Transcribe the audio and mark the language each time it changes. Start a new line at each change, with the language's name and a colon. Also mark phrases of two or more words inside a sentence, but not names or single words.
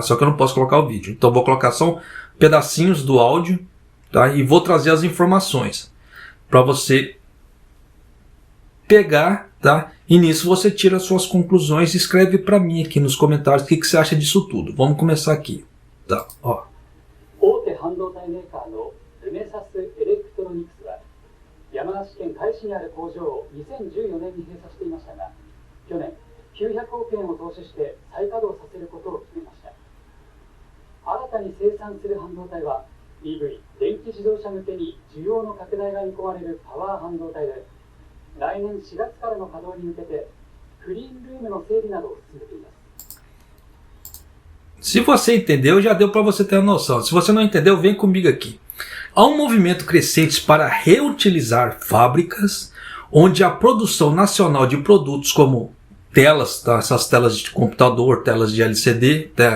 Portuguese: Só que eu não posso colocar o vídeo, então vou colocar só pedacinhos do áudio, tá? E vou trazer as informações para você pegar, tá? E nisso você tira as suas conclusões e escreve para mim aqui nos comentários o que você acha disso tudo. Vamos começar aqui, tá? Ó.
Japanese: 大手半導体メーカーのルネサスエレクトロニクスは山梨県甲斐市にある工場を2014年に閉鎖していましたが、去年900億円を投資して再稼働させることを決めました。新たに生産する半導体は EV 電気自動車向けに需要の拡大が見込まれるパワー半導体で、来年4月からの稼働に向けてクリーンルームの整備などを進めています。
Portuguese: Se você entendeu, já deu para você ter a noção. Se você não entendeu, vem comigo aqui. Há um movimento crescente para reutilizar fábricas onde a produção nacional de produtos como telas, tá? Essas telas de computador, telas de LCD, tá?